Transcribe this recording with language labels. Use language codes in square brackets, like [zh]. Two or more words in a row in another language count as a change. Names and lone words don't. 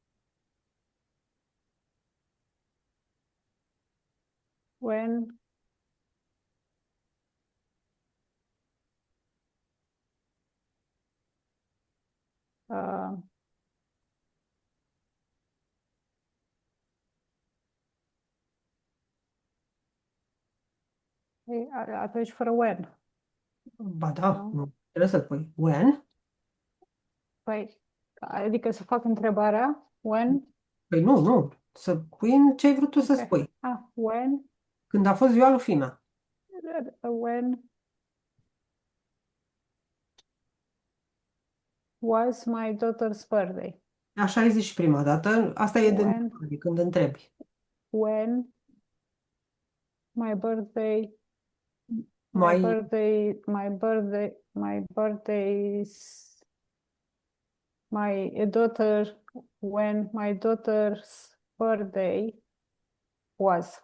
[ro] When uh, atunci fără when. ba da, Nu? nu. Trebuie să pui when. Păi, adică să fac întrebarea when. Păi nu, nu. Să pui în ce ai vrut tu să Ok. spui. [en] When [ro] Când a fost ziua lui Fina. [en] when was my daughter's birthday? [ro] Așa ai zis și prima dată. Asta e de [en] When [ro] întrebare, când întrebi. [en] when my birthday my [ro] Mai [en] birthday my birthday my birthday's my daughter when my daughter's birthday was.